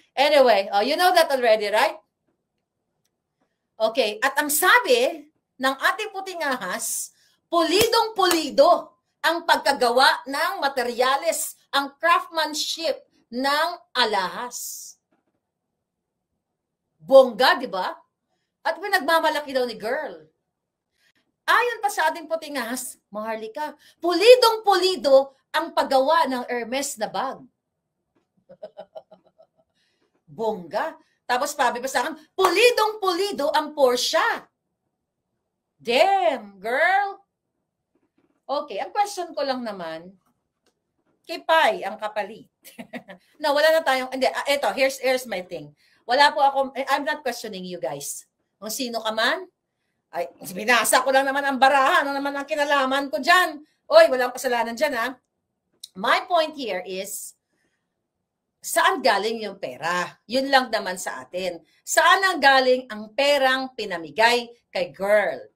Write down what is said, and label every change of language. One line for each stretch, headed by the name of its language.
English: Anyway, you know that already, right?
Filipino: Okay, at ang sabi ng ating puting ahas, pulidong-pulido ang pagkagawa ng materyales, ang craftsmanship ng alahas. Bongga, di ba? At pinagmamalaki daw ni girl. Ayon pa sa ating puting ahas, Maharlika, pulidong-pulido ang paggawa ng Hermes na bag. Bongga. Tapos pabi pa sa akin, pulidong-pulido ang Porsche.
English: Damn, girl.
Filipino: Okay, ang question ko lang naman, kay Pai ang kapalit. No, wala na tayong, hindi, eto,
English: here's my thing.
Filipino: Wala po ako,
English: I'm not questioning you guys.
Filipino: Kung sino ka man, ay, binasa ko lang naman ang baraha, ano naman ang kinalaman ko dyan. Oy, walang kasalanan dyan, ha?
English: My point here is,
Filipino: saan galing yung pera? Yun lang naman sa atin. Saan ang galing ang perang pinamigay kay girl?